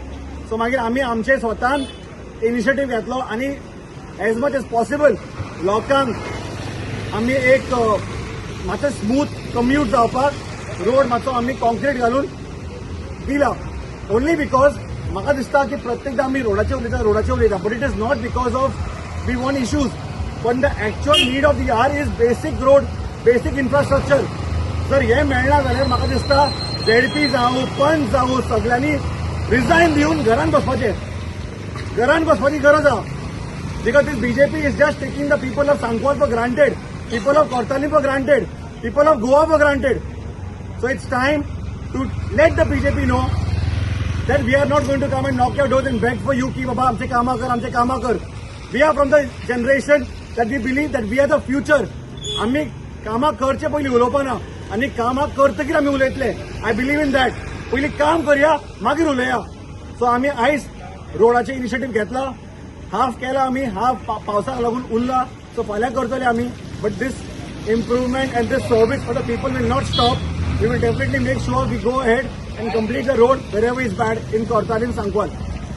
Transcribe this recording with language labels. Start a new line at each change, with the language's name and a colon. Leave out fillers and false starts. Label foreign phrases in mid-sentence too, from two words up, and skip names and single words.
Konkani: सो मागीर आमी आमचे स्वतान इनिशिएटीव घेतलो आनी
English: as much as possible
Konkani: लोकांक आमी एक मातशें
English: smooth commute
Konkani: जावपाक रोड मातसो आमी कॉन्क्रीट घालून दिला.
English: only because
Konkani: म्हाका दिसता की प्रत्येकदा आमी रोडाचेर उलयता
English: but it is not because of we want issues पण the actual need of the R is basic road, basic infrastructure.
Konkani: जर हे मेळना जाल्यार म्हाका दिसता ZP जावं पंच जावं सगळ्यांनी रिजायन दिवन घरान बसपाचें. घरान बसपाची गरज आहा.
English: because this BJP is just taking the people of Sankwal for granted, people of Kortalim for granted, people of Goa for granted. so it's time to let the BJP know that we are not going to come and knock your doors and beg for you
Konkani: की बाबा आमचें कामां कर.
English: We are from the generation that we believe that we are the future.
Konkani: आम्ही कामा करचे पयलीं उलोवपाना आनी कामा करतकीर आमी उलयतले.
English: I believe in that.
Konkani: पयलीं काम करया मागीर उलया. सो आमी आयज रोडाचे इनिशिएटीव घेतला. हाफ केला आमी, हाफ पावसाक लागून उरला. सो फाल्यां करतले आमी.
English: but this improvement and this service for the people will not stop. We will definitely make sure we go ahead and complete the road wherever is bad in Kortalim, Sankwal.